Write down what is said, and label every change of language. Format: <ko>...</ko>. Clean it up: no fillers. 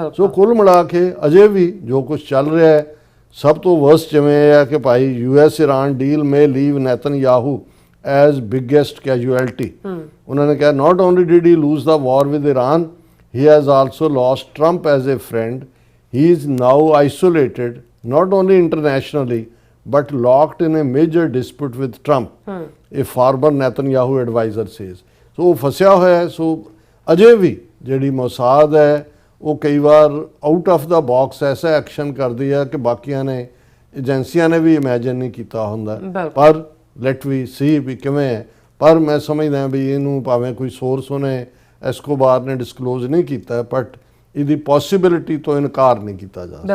<pa>ਸੋ ਕੁੱਲ ਮਿਲਾ ਕੇ ਅਜੇ ਵੀ ਜੋ ਕੁਝ ਚੱਲ ਰਿਹਾ ਹੈ, ਸਭ ਤੋਂ ਵਰਸਟ ਜਿਵੇਂ ਇਹ ਹੈ ਕਿ ਭਾਈ US ਇਰਾਨ</pa> <en>Deal may leave Netanyahu as biggest casualty.</en> <pa>ਉਹਨਾਂ ਨੇ ਕਿਹਾ</pa> <en>Not only did he lose the war with Iran, he has also lost Trump as a friend. He is now isolated, not only internationally, but locked in a major dispute with Trump, a former Netanyahu advisor says.</en> <pa>So, ਫਸਿਆ ਹੋਇਆ ਹੈ। ਸੋ ਅਜੇ ਵੀ ਜਿਹੜੀ ਮੋਸਾਦ ਹੈ ਉਹ ਕਈ ਵਾਰ out of ਦਾ box ਐਸਾ action ਕਰਦੀ ਹੈ ਕਿ ਬਾਕੀਆਂ ਨੇ, ਏਜੰਸੀਆਂ ਨੇ ਵੀ ਇਮੈਜਿਨ ਨਹੀਂ ਕੀਤਾ ਹੁੰਦਾ। ਪਰ</pa> <en>let we see</en> <pa>ਵੀ ਕਿਵੇਂ ਹੈ। ਪਰ ਮੈਂ ਸਮਝਦਾ ਵੀ ਇਹਨੂੰ ਭਾਵੇਂ ਕੋਈ ਸੋਰਸ ਉਹਨੇ ਐਸਕੋਬਾਰ ਨੇ ਡਿਸਕਲੋਜ਼ ਨਹੀਂ ਕੀਤਾ, ਬਟ ਇਹਦੀ ਪੋਸੀਬਿਲਿਟੀ ਤੋਂ ਇਨਕਾਰ ਨਹੀਂ ਕੀਤਾ ਜਾ ਸਕਦਾ।</pa>